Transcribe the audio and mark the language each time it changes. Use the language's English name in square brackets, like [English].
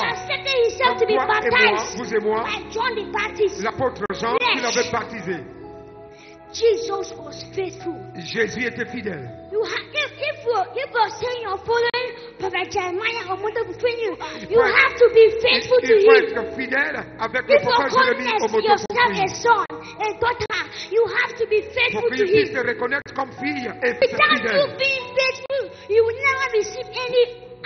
[French] vous et moi, John the Baptist, l'apôtre Jean, qui l'avait baptisé. [English] Jesus was faithful. [French] Jésus était fidèle. [English] If you are saying you're following Prophet Jeremiah or Moses between you, you have to be faithful to him. [French] Il faut être fidèle avec le prophète Jérémie ou Moses. [English] You have a son, a daughter. You have to be faithful to him. [French] Pour qu'il se reconnaisse comme fille et fidèle. [English] Without you being faithful, you will never receive any.